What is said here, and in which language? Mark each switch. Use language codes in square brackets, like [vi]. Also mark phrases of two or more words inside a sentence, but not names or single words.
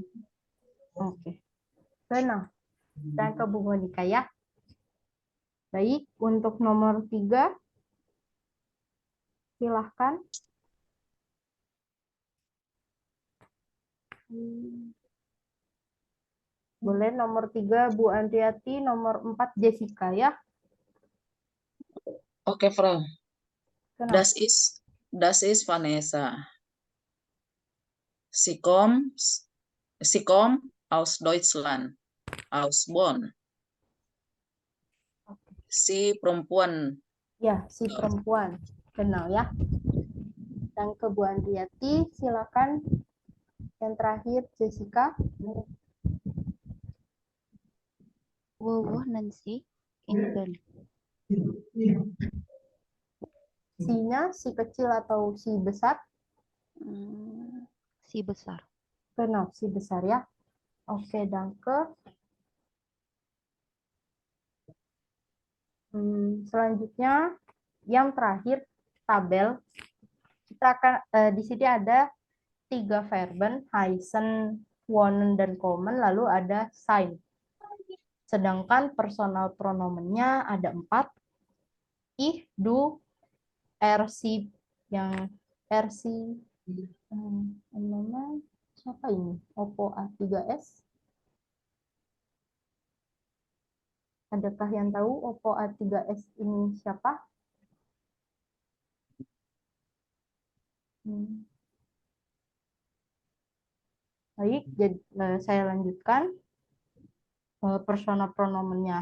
[id] Oke. Benar. Dan ke Bu Monika ya. Baik, untuk nomor 3, silahkan. Boleh nomor 3 Bu Andriati, nomor 4 Jessica ya. Oke, Frau. Kenapa? [de] Das ist Vanessa. Sie kommt aus Deutschland, aus Bonn. [id] Si perempuan. Ya, si perempuan. Kenal ya. Dan ke Bu Andriati, silakan. Yang terakhir Jessica. [de] Wo wohnen Sie in Berlin? [id] Si-nya si kecil atau si besar? Si besar. Kenal, si besar ya. Oke, danke. Selanjutnya, yang terakhir tabel. Kita akan di sini ada 3 verben, [de] heißen, wohnen, [id] dan kommen, lalu ada sein. Sedangkan personal pronomennya ada 4. [de] Ich, du, er, sie. [id] Yang [de] er, sie, [id] namanya siapa ini? Oppo A3S. Adakah yang tahu Oppo A3S ini siapa? Baik, jadi saya lanjutkan personal pronomennya.